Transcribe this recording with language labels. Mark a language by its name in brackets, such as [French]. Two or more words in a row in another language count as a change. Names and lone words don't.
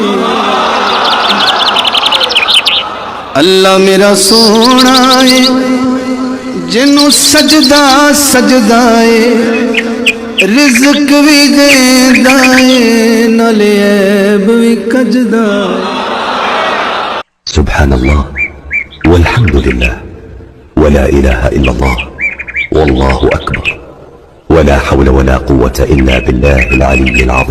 [Punjabi] ਅੱਲਾਹ ਮੇਰਾ ਸੋਨਾ ਹੈ ਜਿੰਨੂ ਸਜਦਾ ਸਜਦਾ ਹੈ। ਰਿਜ਼ਕ ਭੀ ਦੇਂਦਾ ਹੈ ਨਾਲੇ ਐਬ ਭੀ ਕੱਜਦਾ। [Arabic] سبحان الله والحمد لله ولا إله إلا الله والله أكبر ولا حول ولا قوة إلا بالله العلي العظيم.